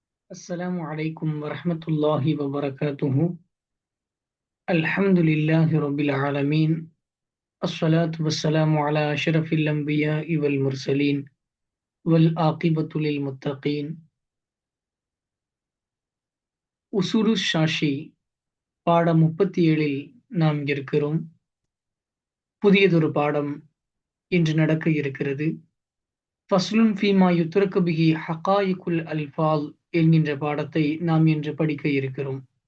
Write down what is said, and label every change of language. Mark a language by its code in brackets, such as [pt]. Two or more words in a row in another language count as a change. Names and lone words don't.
[ar] السلام عليكم ورحمة الله وبركاته. الحمد لله رب العالمين. الصلاة والسلام على أشرف الأنبياء والمرسلين والعاقبة للمتقين. [ta] உசூரு ஷாஷி பாடம் 37 நாம் இருக்கிறோம். புதியதொரு பாடம் இன்று நடக்க இருக்கிறது. ஃபஸ்லுன் ஃபீமா யுத்ரகு பிஹி ஹகாயிகுல் அல்ஃபால் என்கின்ற பாடத்தை நாம் இன்று படிக்க இருக்கிறோம்.